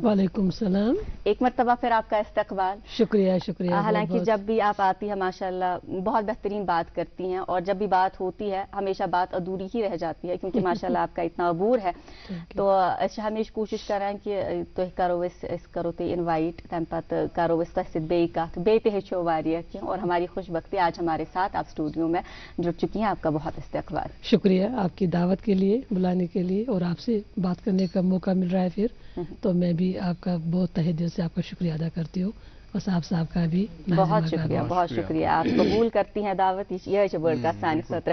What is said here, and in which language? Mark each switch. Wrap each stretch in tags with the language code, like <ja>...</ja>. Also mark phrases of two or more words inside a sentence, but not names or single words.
<ur>وعلیکم السلام. ایک مرتبہ پھر آپ کا استقبال. شکریہ شکریہ. حالانکہ جب بھی آپ آتی ہیں ماشاءاللہ بہت بہترین بات کرتی ہیں, اور جب بھی بات ہوتی ہے ہمیشہ بات ادھوری ہی رہ جاتی ہے کیونکہ ماشاءاللہ آپ کا اتنا عبور ہے. تو ہمیشہ کوشش کریں کہ</ur> <ks>تُہۍ کرو اس کرو تُہۍ انوائٹ تمہ پتہ کرو اس تۄہہِ سۭتۍ بیٚیہِ کتھ بیٚیہِ تہِ ہیٚچھو واریاہ کینٛہہ,</ks> <ur>اور ہماری خوش بختی آج ہمارے ساتھ آپ اسٹوڈیو میں جڑ چکی ہیں. آپ کا بہت استقبال. شکریہ آپ کی دعوت کے لیے, بلانے کے لیے, اور آپ سے بات کرنے کا موقع مل رہا ہے پھر, تو میں بھی آپ کا بہت تہہ دل سے آپ کا شکریہ ادا کرتی ہوں, اور صاحب کا بھی بہت شکریہ. بہت شکریہ, آپ قبول کرتی ہیں دعوت,</ur> <ks>یہ بڑھ کا سانی خطر.</ks>